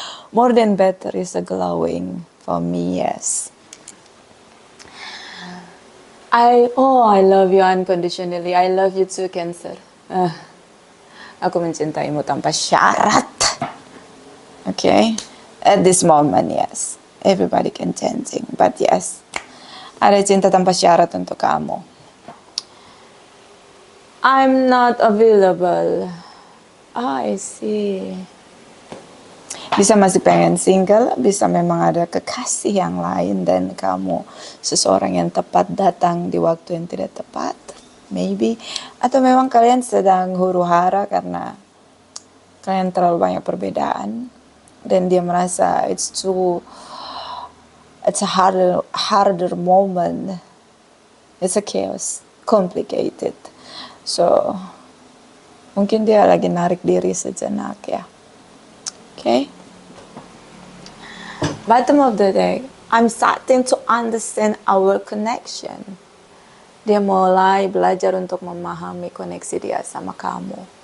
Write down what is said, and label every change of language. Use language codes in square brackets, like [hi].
[en] More than better is a glowing for me, yes. I love you unconditionally. I love you too, Cancer. [id] Aku mencintaimu tanpa syarat. [en] Okay? At this moment, yes. Everybody can changing, but yes. [id] Ada cinta tanpa syarat untuk kamu. [en] I'm not available. I see. [id] Bisa masih pengen single, bisa memang ada kekasih yang lain dan kamu seseorang yang tepat datang di waktu yang tidak tepat. [en] Maybe. [id] Atau memang kalian sedang huru-hara karena kalian terlalu banyak perbedaan. Dan dia merasa [en] it's a harder moment. It's a chaos, complicated. So, [id] mungkin dia lagi narik diri sejenak ya. Okay? [en] Bottom of the day, I'm starting to understand our connection. [id] Dia mulai belajar untuk memahami koneksi dia sama kamu.